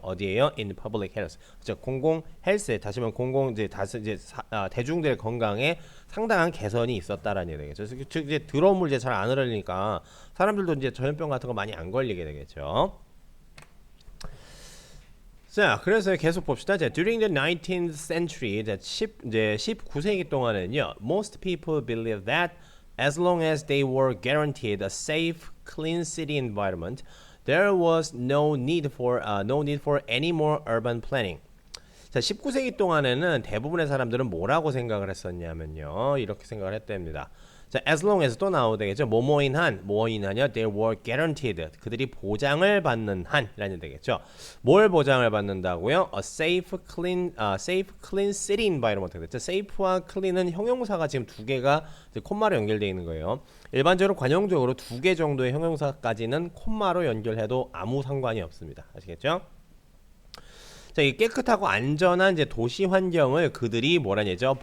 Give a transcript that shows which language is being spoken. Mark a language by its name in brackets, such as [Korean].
[Korean] 어디에요? [English] in public health. [Korean] 즉 공공 헬스에, 다시 말하면 대중들의 건강에 상당한 개선이 있었다라는 얘기가 되겠죠. 즉 이제 더러운 물 이제 잘 안 흐르니까 사람들도 이제 전염병 같은 거 많이 안 걸리게 되겠죠. 자, 그래서 계속 봅시다. [English] 자, during the 19th century, [Korean] 이제 19세기 동안은요, [English] most people believe that as long as they were guaranteed a safe, clean city environment, there was no need for any more urban planning. [Korean] 자, 19세기 동안에는 대부분의 사람들은 뭐라고 생각을 했었냐면요, 이렇게 생각을 했답니다. 자, [English] as long as [Korean] 또 나오도 되겠죠. 뭐뭐인 한, 뭐인 한이요. [English] They were guaranteed. [Korean] 그들이 보장을 받는 한이라는 되겠죠. 뭘 보장을 받는다고요? [English] A safe, clean city environment. [Korean] 그렇죠. safe와 clean은 형용사가 지금 두 개가 콤마로 연결되어 있는 거예요. 일반적으로 관용적으로 두 개 정도의 형용사까지는 콤마로 연결해도 아무 상관이 없습니다. 아시겠죠? 자, 이 깨끗하고 안전한 이제 도시 환경을 그들이 뭐라는 얘기죠?